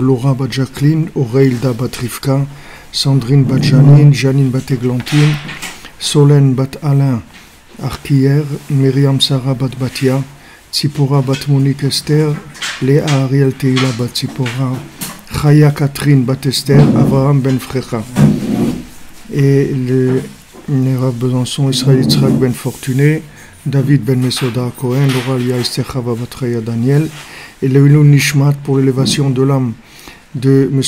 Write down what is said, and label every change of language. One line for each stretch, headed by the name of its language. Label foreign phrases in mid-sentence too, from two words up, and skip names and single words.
French: Laura bat Jacqueline, Aureilda bat Rivka, Sandrine bat Janine, Janine bat Églantine, Solène bat Alain Arquier, Myriam Sarah bat Batia, Tzipora bat Monique Esther, Léa Ariel Teila bat Tzipora, Chaya Catherine bat Esther, Avraham ben Frecha. Et les Rav Besançon, Israël Yitzhak ben Fortuné, David ben Mesoda Cohen, Laura Lia Esther Chava bat Raya Daniel, et le
Hebrew: Ilun Nishmat
French: pour l'élévation de l'âme de M.